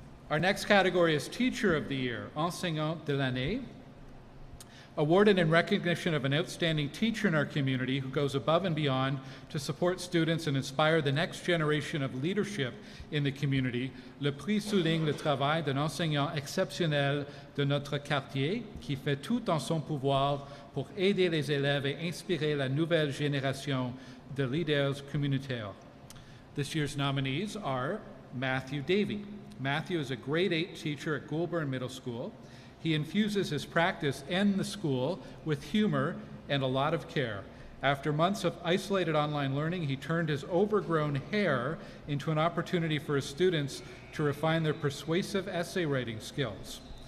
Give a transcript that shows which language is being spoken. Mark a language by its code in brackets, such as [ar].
[en] Our next category is Teacher of the Year, Enseignant de l'année, awarded in recognition of an outstanding teacher in our community who goes above and beyond to support students and inspire the next generation of leadership in the community. [fr] Le prix souligne le travail d'un enseignant exceptionnel de notre quartier qui fait tout en son pouvoir pour aider les élèves et inspirer la nouvelle génération de leaders communautaires. [en] This year's nominees are Matthew Davey. Matthew is a grade 8 teacher at Goulburn Middle School. He infuses his practice and the school with humor and a lot of care. After months of isolated online learning, he turned his overgrown hair into an opportunity for his students to refine their persuasive essay writing skills.